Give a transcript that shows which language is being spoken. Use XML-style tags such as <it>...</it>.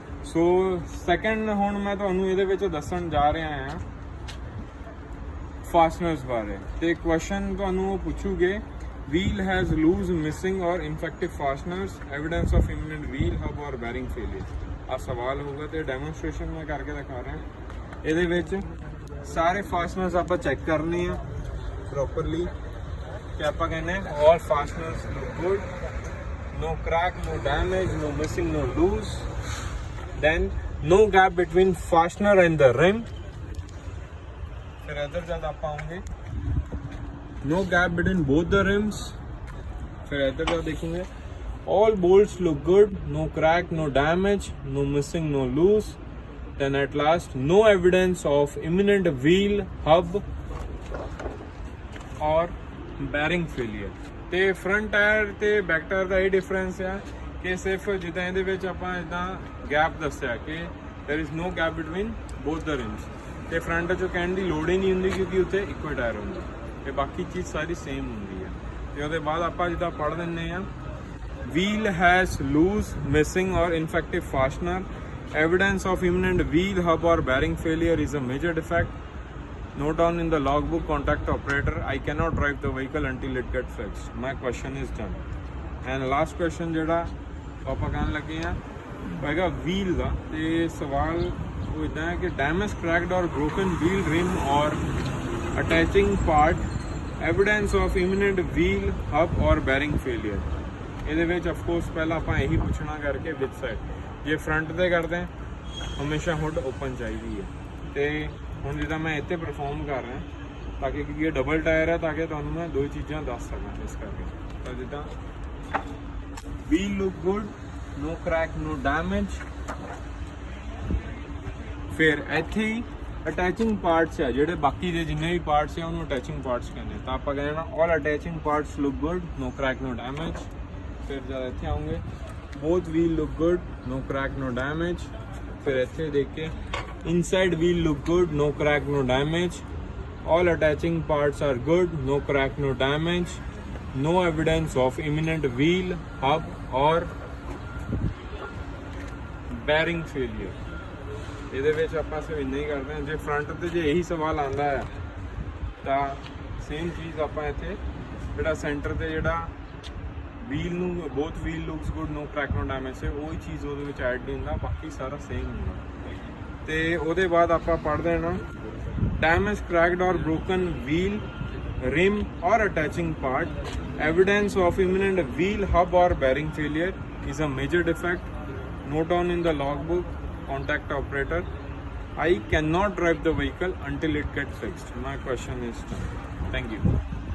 <en>so second</en> <pa>ਹੁਣ ਮੈਂ ਤੁਹਾਨੂੰ ਇਹਦੇ ਵਿੱਚ ਦੱਸਣ ਜਾ ਰਿਹਾ ਹਾਂ ਫਾਸਟਨਰਸ ਬਾਰੇ ਤੇ ਕੁਐਸਚਨ ਤੁਹਾਨੂੰ ਉਹ ਪੁੱਛੂਗੇ</pa> <en>wheel has loose, missing or infective fasteners, evidence of imminent wheel hub or bearing failure।</en> <pa>ਆ ਸਵਾਲ ਹੋਊਗਾ ਤੇ ਡੈਮੋਨਸਟ੍ਰੇਸ਼ਨ ਮੈਂ ਕਰਕੇ ਦਿਖਾ ਰਿਹਾ। ਇਹਦੇ ਵਿੱਚ ਸਾਰੇ ਫਾਸਟਨਰਸ ਆਪਾਂ ਚੈੱਕ ਕਰਨੇ ਆ ਪ੍ਰੋਪਰਲੀ ਕਿ ਆਪਾਂ ਕਹਿੰਦੇ</pa> <en>all fasteners look good, no crack, no damage, no missing, no loose। then no gap between fastener and the rim.</en> <hi>फिर इधर जब आप आएंगे,</hi> <en>no gap between both the rims.</en> <hi>फिर इधर जब देखेंगे,</hi> <en>all bolts look good, no crack, no damage, no missing, no loose. Then at last, no evidence of imminent wheel, hub or bearing failure.</en> <pa>ਤੇ ਫਰੰਟ ਟਾਇਰ ਤੇ back tyre ਦਾ ਇਹ difference ਆ ਕਿ ਸਿਰਫ ਜਿੱਦਾਂ ਇਹਦੇ ਵਿੱਚ ਆਪਾਂ ਇਦਾਂ ਗੈਪ ਦੱਸਿਆ ਕਿ</pa> <en>there is no gap between both the rims,</en> <pa>ਤੇ ਫਰੰਟ 'ਚੋਂ ਕਹਿਣ ਦੀ ਲੋੜ ਹੀ ਨਹੀਂ ਹੁੰਦੀ ਕਿਉਂਕਿ ਉੱਥੇ ਇੱਕੋ ਟਾਇਰ ਹੁੰਦਾ ਤੇ ਬਾਕੀ ਚੀਜ਼ ਸਾਰੀ ਸੇਮ ਹੁੰਦੀ ਹੈ। ਤੇ ਉਹਦੇ ਬਾਅਦ ਆਪਾਂ ਜਿੱਦਾਂ ਪੜ੍ਹ ਦਿੰਦੇ ਆ,</pa> <en>wheel has loose, missing or infective fastener. Evidence of imminent wheel, hub or bearing failure is a major defect. Note down in the logbook, contact operator. I cannot drive the vehicle until it gets fixed. My question is done. And last question</en> <pa>ਜਿਹੜਾ ਆਪਾਂ ਕਹਿਣ ਲੱਗੇ ਆ ਹੈਗਾ wheel ਦਾ, ਤੇ ਸਵਾਲ ਉਹ ਇਦਾਂ ਹੈ ਕਿ</pa> <en>damaged, cracked or broken wheel, rim or attaching part. Evidence of imminent wheel, hub or bearing failure.</en> <pa>ਇਹਦੇ ਵਿੱਚ ਆਫ ਕੋਰਸ ਪਹਿਲਾਂ ਆਪਾਂ ਇਹੀ ਪੁੱਛਣਾ ਕਰਕੇ ਵਿਦ ਸਾਈਡ ਜੇ ਫਰੰਟ ਤੇ ਕਰਦੇ ਹਾਂ ਹਮੇਸ਼ਾ ਹੁੱਡ ਓਪਨ ਚਾਹੀਦੀ ਹੈ। ਤੇ ਹੁਣ ਜਿੱਦਾਂ ਮੈਂ ਇੱਥੇ ਪਰਫਾਰਮ ਕਰ ਰਿਹਾ ਤਾਂ ਕਿ ਕਿਉਂਕਿ ਇਹ ਡਬਲ ਟਾਇਰ ਹੈ ਤਾਂ ਕਿ ਤੁਹਾਨੂੰ ਮੈਂ ਦੋ ਚੀਜ਼ਾਂ ਦੱਸ ਸਕਾਂ ਇਸ ਕਰਕੇ। ਤਾਂ ਜਿੱਦਾਂ</pa> <en>Wheel look good, no crack, no damage.</en> <pa>ਫਿਰ ਇੱਥੇ ਹੀ ਅਟੈਚਿੰਗ ਪਾਰਟਸ ਆ ਜਿਹੜੇ ਬਾਕੀ ਦੇ ਜਿੰਨੇ ਵੀ ਪਾਰਟਸ ਆ ਉਹਨੂੰ ਅਟੈਚਿੰਗ ਪਾਰਟਸ ਕਹਿੰਦੇ। ਤਾਂ ਆਪਾਂ ਕਹਿੰਦੇ ਨਾ</pa> <en>All attaching parts look good, no crack, no damage.</en> <hi>फिर ज़्यादा इतने आऊँगे,</hi> <en>both wheel look good, no crack, no damage.</en> <hi>फिर ऐसे देख के</hi> <en>inside wheel look good, no crack, no damage. All attaching parts are good, no crack, no damage. No evidence of imminent wheel, hub or bearing failure.</en> <pa>ਇਹਦੇ ਵਿੱਚ ਆਪਾਂ ਸਿਰਫ ਇੰਨਾ ਹੀ ਕਰਦੇ ਹਾਂ। ਜੇ ਫਰੰਟ ਤੇ ਜੇ ਇਹੀ ਸਵਾਲ ਆਉਂਦਾ ਹੈ ਤਾਂ ਸੇਮ ਚੀਜ਼ ਆਪਾਂ ਇੱਥੇ ਜਿਹੜਾ ਸੈਂਟਰ ਤੇ ਜਿਹੜਾ ਵੀਲ ਨੂੰ</pa> <en>both wheel looks good, no crack, no damage</en> <pa>ਹੈ ਉਹੀ ਚੀਜ਼ ਉਹਦੇ ਵਿੱਚ ਐਡ ਨਹੀਂ ਹੁੰਦਾ, ਬਾਕੀ ਸਾਰਾ ਸੇਮ ਹੁੰਦਾ। ਤੇ ਉਹਦੇ ਬਾਅਦ ਆਪਾਂ ਪੜ੍ਹਦੇ ਹਾਂ</pa> <en>Damage, cracked or broken wheel, rim or attaching part. Evidence of imminent wheel, hub or bearing failure is a major defect. Note down in the logbook, contact operator. I cannot drive the vehicle until it gets fixed. My question is done. Thank you.</en>